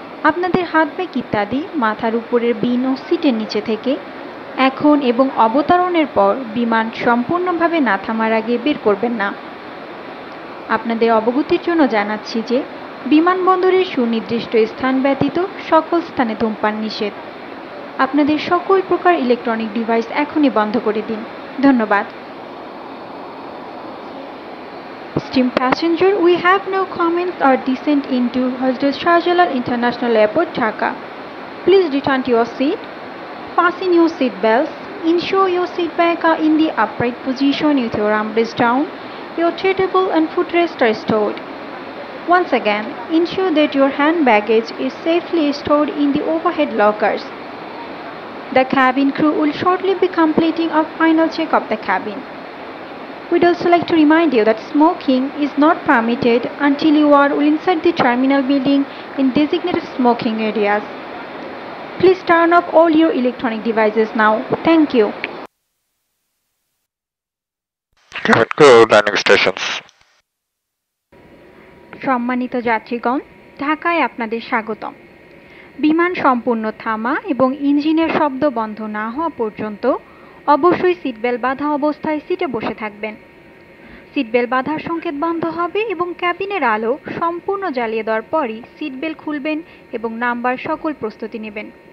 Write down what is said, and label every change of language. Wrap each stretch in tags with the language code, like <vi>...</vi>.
<bn>আপনাদের হাত ব্যাগ ইত্যাদি মাথার উপরের বিন ও সিটের নিচে থেকে এখন এবং অবতরণের পর বিমান সম্পূর্ণভাবে না থামার আগে বের করবেন না। আপনাদের অবগতির জন্য জানাচ্ছি যে বিমানবন্দরের সুনির্দিষ্ট স্থান ব্যতীত সকল স্থানে ধূমপান নিষেধ। আপনাদের সকল প্রকার ইলেকট্রনিক ডিভাইস এখনই বন্ধ করে দিন। ধন্যবাদ।</bn> <en>Esteemed passenger, we have no comments or descent into Hazrat Shahjalal International Airport, Dhaka. Please return to your seat. Fasten your seat belts. Ensure your seat back are in the upright position with your armrest down. Your tray table and footrest are stored. Once again, ensure that your hand baggage is safely stored in the overhead lockers. The cabin crew will shortly be completing a final check of the cabin. We'd also like to remind you that smoking is not permitted until you are inside the terminal building in designated smoking areas. Please turn off all your electronic devices now. Thank you. Cabin crew, landing stations.</en> <bn>সম্মানিত যাত্রীগণ, ঢাকায় আপনাদের স্বাগতম। বিমান সম্পূর্ণ থামা এবং ইঞ্জিনের শব্দ বন্ধ না হওয়া পর্যন্ত অবশ্যই সিটবেল্ট বাঁধা অবস্থায় সিটে বসে থাকবেন। সিটবেল্ট বাঁধার সংকেত বন্ধ হবে এবং ক্যাবিনের আলো সম্পূর্ণ জ্বালিয়ে দেওয়ার পরই সিটবেল্ট খুলবেন এবং নামবার সকল প্রস্তুতি নেবেন।</bn>